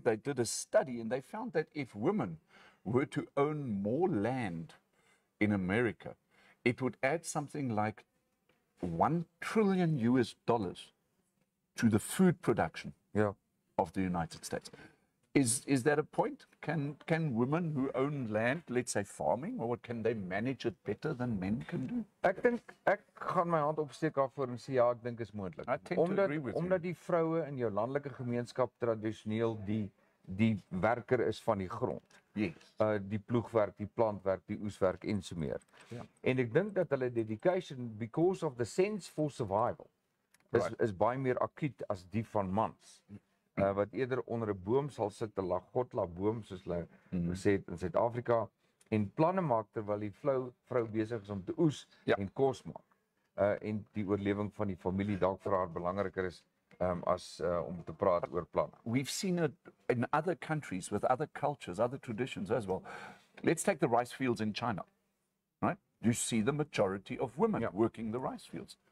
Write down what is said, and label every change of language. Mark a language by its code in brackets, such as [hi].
[en] They did a study and they found that if women were to own more land in America, it would add something like $1 trillion to the food production of the United States. Is that a point? Can women who own land, let's say farming, or can they manage it better than men can do? [af] Ek dink ek gaan my hand opsteek daarvoor en sê ja, ek dink is moontlik. Omdat die vroue in jou landelike gemeenskap tradisioneel die werker is van die grond. [en] Yes. [af] Die ploegwerk, die plantwerk, die oeswerk en so meer. Ja. En ek dink dat hulle [en] dedication because of the sense for survival [af] is baie meer akuut as die van mans. Wat eerder onder 'n boom sal sit, 'n lagotla boom soos hulle gesê het in Suid-Afrika en planne maak terwyl die vrou besig is om te oes en kos maak. En die oorlewing van die familie dalk vir haar belangriker is as om te praat oor planne. [en] We've seen it in other countries with other cultures, other traditions as well. Let's take the rice fields in China, right? You see the majority of women working the rice fields.